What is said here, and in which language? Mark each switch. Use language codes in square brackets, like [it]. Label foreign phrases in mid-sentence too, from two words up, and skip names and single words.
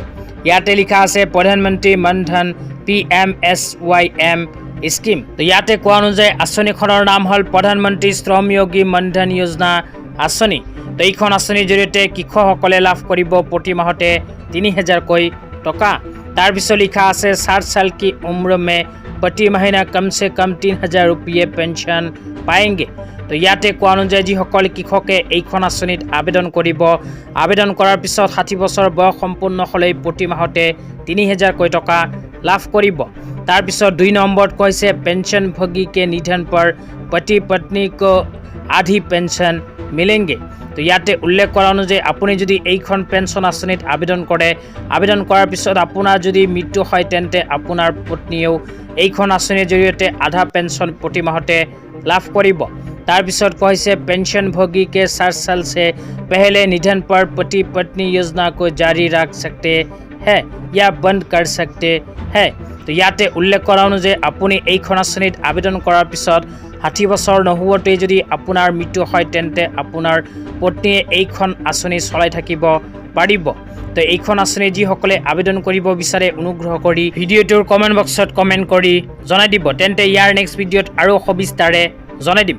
[as] ইয়াতে লিখা আছে প্ৰধানমন্ত্ৰী মনধন PMSYM স্কিম। তো ইয়াতে কোৱা অনুযায়ী আঁচনিখনৰ নাম হ'ল প্ৰধানমন্ত্ৰী শ্ৰমযোগী মনধন যোজনা আঁচনি। তো এইখন আঁচনিৰ জৰিয়তে কৃষকসকলে লাভ কৰিব প্ৰতি মাহতে ৩,০০০কৈ টকা। তাৰপিছত লিখা আছে [hi] 60 साल की उम्र में प्रति महीना कम से कम 3,000 रुपये पेंशन पाएंगे। [as] তো ইয়াতে কোৱা অনুযায়ী যিসকল কৃষকে এইখন আঁচনিত আবেদন কৰিব, আবেদন কৰাৰ পিছত 60 বছৰ বয়স সম্পূৰ্ণ হ'লেই প্ৰতি মাহতে ৩,০০০কৈ টকা লাভ কৰিব। তাৰপিছত 2 নম্বৰত কৈছে পেঞ্চনভোগী [hi] के निधन पर पति पत्नी को आधी पेंशन मिलेंगे। [as] তো ইয়াতে উল্লেখ কৰা অনুযায়ী আপুনি যদি এইখন পেঞ্চন আঁচনিত আবেদন কৰে, আবেদন কৰাৰ পিছত আপোনাৰ যদি মৃত্যু হয় তেন্তে আপোনাৰ পত্নীয়েও এইখন আঁচনিৰ জৰিয়তে আধা পেঞ্চন প্ৰতি মাহতে লাভ কৰিব। তাৰপিছত কৈছে [hi] पेंशनभोगी के 60 साल से पहले निधन पर पति पत्नी योजना को जारी रख सकते हैं या बंद कर सकते हैं। [as] তো ইয়াতে উল্লেখ কৰা অনুযায়ী আপুনি এইখন আঁচনিত আবেদন কৰাৰ পিছত 60 বছৰ নোহোৱাতেই যদি আপোনাৰ মৃত্যু হয় তেন্তে আপোনাৰ পত্নীয়ে এইখন আঁচনি চলাই থাকিব পাৰিব। তো এইখন আঁচনি যিসকলে আবেদন কৰিব বিচাৰে অনুগ্ৰহ কৰি ভিডিঅ'টোৰ কমেণ্ট বক্সত কমেণ্ট কৰি জনাই দিব, তেন্তে ইয়াৰ নেক্সট ভিডিঅ'ত আৰু সবিস্তাৰে জনাই দিম।